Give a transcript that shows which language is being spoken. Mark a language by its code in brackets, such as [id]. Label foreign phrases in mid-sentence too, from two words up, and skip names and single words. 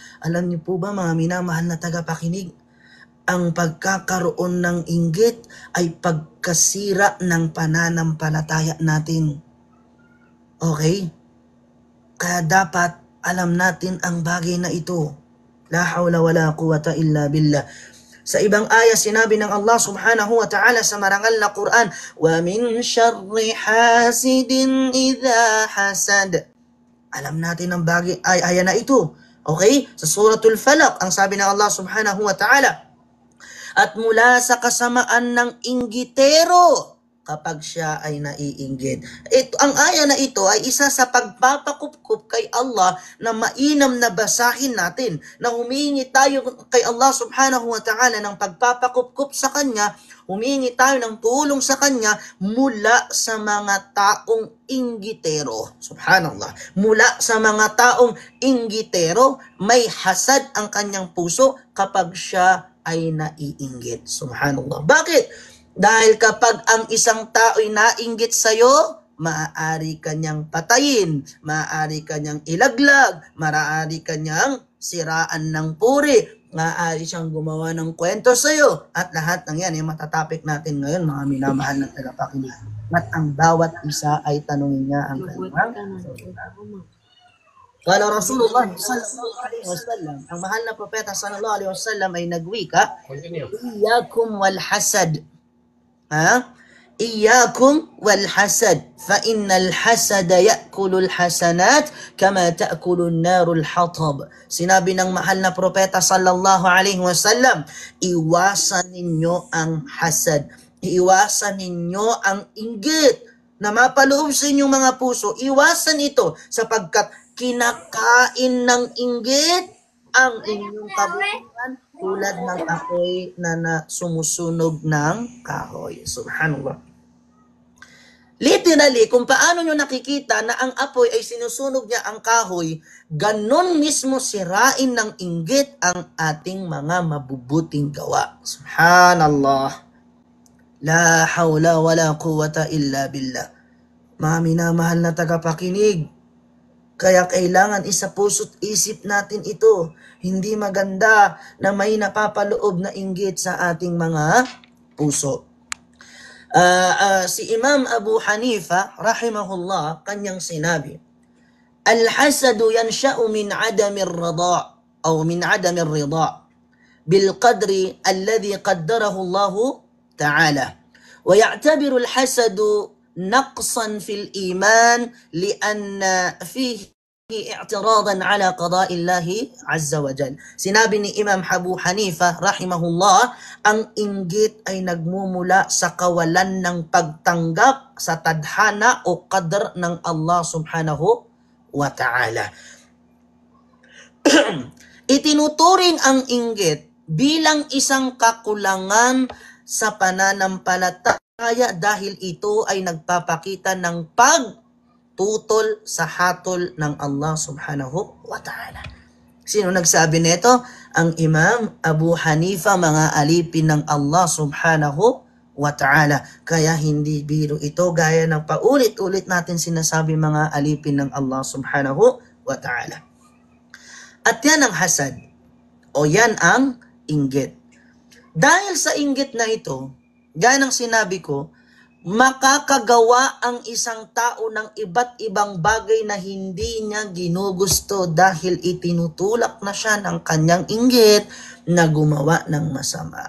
[tl] Alam niyo po ba, mga minamahal na tagapakinig, ang pagkakaroon ng inggit ay pagkasira ng pananampalataya natin. Okay? Kaya dapat alam natin ang bagay na ito. [ar] لا حول ولا قوة إلا بالله. [tl] Sa ibang aya, sinabi ng Allah [ar] سبحانه وتعالى [tl] sa marangal na Quran, [ar] وَمِنْ شَرِّ حَاسِدٍ إِذَا حَسَدٍ. [tl] Alam natin ang bagay, aya na ito. Okay? Sa Suratul Falaq, ang sabi ng Allah [ar] سبحانه وتعالى, [tl] at mula sa kasamaan ng inggitero kapag siya ay naiinggit. Ang aya na ito ay isa sa pagpapakupkup kay Allah na mainam na basahin natin, na humingi tayo kay Allah [ar] سبحانه وتعالى [tl] ng pagpapakupkup sa Kanya, humingi tayo ng tulong sa Kanya mula sa mga taong inggitero. Subhanallah. Mula sa mga taong inggitero, may hasad ang kanyang puso kapag siya ay naiinggit. Subhanallah. Bakit? Dahil kapag ang isang tao ay nainggit sa'yo, maaari kanyang patayin, maaari kanyang ilaglag, maaari kanyang siraan ng puri, maaari siyang gumawa ng kwento sa'yo. At lahat ng yan ay matatapik natin ngayon, mga minamahal na tagapakinig. At ang bawat isa ay tanungin niya ang kanyang. [ar] قال رسول الله صلى الله عليه وسلم, [tl] ang mahal na propeta [ar] صلى الله عليه وسلم [tl] ay nagwika, [ar] إياكم والحسد. إياكم والحسد، فإن الحسد يأكل الحسنات كما تأكل النار الحطب. [tl] Sinabi ng mahal na propeta [ar] صلى الله عليه وسلم, [tl] iwasan ninyo ang hasad, iwasan ninyo ang inggit na mapaloob sa inyong mga puso. Iwasan ito sapagkat kinakain ng inggit ang inyong kabutihan tulad ng apoy na sumusunog ng kahoy. Subhanallah. Literally, kung paano nyo nakikita na ang apoy ay sinusunog niya ang kahoy, ganon mismo sirain ng inggit ang ating mga mabubuting gawa. Subhanallah. [ar] لا حول ولا قوة إلا بالله. [tl] Mga minamahal na tagapakinig, kaya kailangan isa puso't isip natin ito. Hindi maganda na may napapaloob na inggit sa ating mga puso. Si Imam Abu Hanifa, rahimahullah, kanyang sinabi, [ar] الحسد ينشأ من عدم الرضا أو من عدم الرضا بالقدر الذي قدره الله تعالى. ويعتبر الحسد نقصا في الإيمان لأن فيه اعتراضا على قضاء الله عز وجل. [tl] Sinabi ni Imam Abu Hanifa rahimahullah, ang inggit ay nagmumula sa kawalan ng pagtanggap sa tadhana o qadr ng Allah [ar] سبحانه وتعالى. [tl] Itinuturing ang inggit bilang isang kakulangan sa pananampalataya dahil ito ay nagpapakita ng pagtutol sa hatol ng Allah [ar] سبحانه وتعالى. [tl] Sino nagsabi nito? Ang Imam Abu Hanifa, mga alipin ng Allah [ar] سبحانه وتعالى. [tl] Kaya hindi biro ito, gaya ng paulit-ulit natin sinasabi, mga alipin ng Allah [ar] سبحانه وتعالى. [tl] At yan ang hasad, o yan ang inggit. Dahil sa inggit na ito, gaya ng sinabi ko, makakagawa ang isang tao ng iba't ibang bagay na hindi niya ginugusto dahil itinutulak na siya ng kanyang inggit na gumawa ng masama.